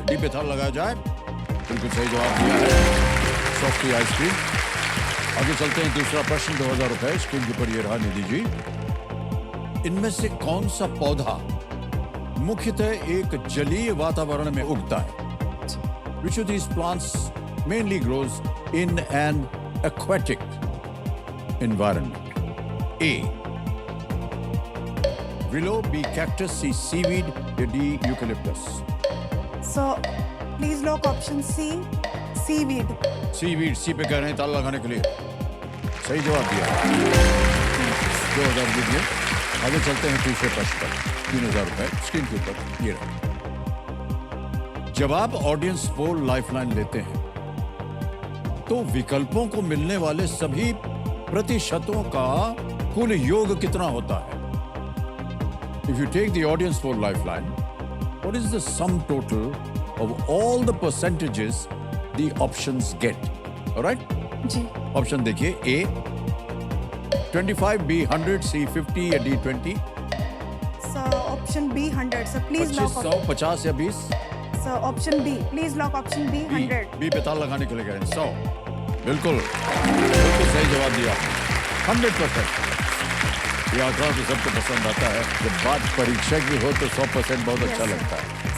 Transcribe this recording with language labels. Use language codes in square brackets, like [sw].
[hi] पे थाल लगाया जाए। बिल्कुल सही जवाब दिया है, सॉफ्टी आइसक्रीम। आगे चलते हैं, दूसरा प्रश्न 2000 रुपए स्क्रीन के ऊपर ये रहा निधि जी। इनमें से कौन सा पौधा मुख्यतः एक जलीय वातावरण में उगता है? [en] Which of these plants mainly grows in an aquatic environment? A willow, B cactus, C seaweed, या D eucalyptus? So please lock option C, seaweed. [hi] Seaweed, सी पे कह रहे हैं ताला लगाने के लिए। सही जवाब दिया, 2000 जीत गए। आगे चलते हैं तीसरे प्रश्न पर, 3000 रुपए स्क्रीन के ऊपर ये रहा। जब आप ऑडियंस पोल लाइफलाइन लेते हैं तो विकल्पों को मिलने वाले सभी प्रतिशतों का कुल योग कितना होता है? [en] If you take the audience poll lifeline, what is the sum total of all the percentages the options get? All right? [hi] Ji option देखिए, A 25, B 100, C 50 या D 20? [en] sir option B 100 sir please 25, lock [hi] 100, 50 या 20? [en] Sir option B, please lock option B 100। [hi] B पे ताल लगाने के लिए कह रहे हैं 100। बिल्कुल बिल्कुल सही जवाब दिया, 100%। ये आंकड़ा तो सबको पसंद आता है, जब बात परीक्षा की हो तो 100% बहुत अच्छा लगता है।